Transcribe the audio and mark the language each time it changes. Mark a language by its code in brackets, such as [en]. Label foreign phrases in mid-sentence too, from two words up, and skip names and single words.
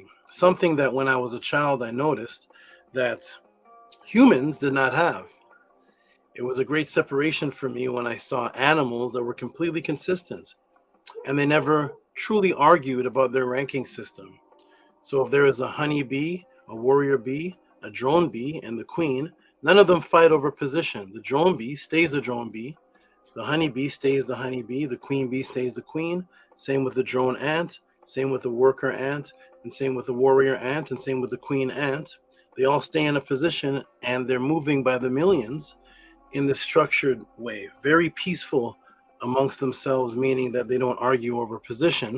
[en] Something that when I was a child, I noticed that humans did not have. It was a great separation for me when I saw animals that were completely consistent, and they never truly argued about their ranking system. So if there is a honey bee, a warrior bee, a drone bee, and the queen, none of them fight over position. The drone bee stays a drone bee, the honey bee stays the honey bee, the queen bee stays the queen, same with the drone ant, same with the worker ant, and same with the warrior ant, and same with the queen ant. They all stay in a position and they're moving by the millions in this structured way, very peaceful amongst themselves, meaning that they don't argue over position.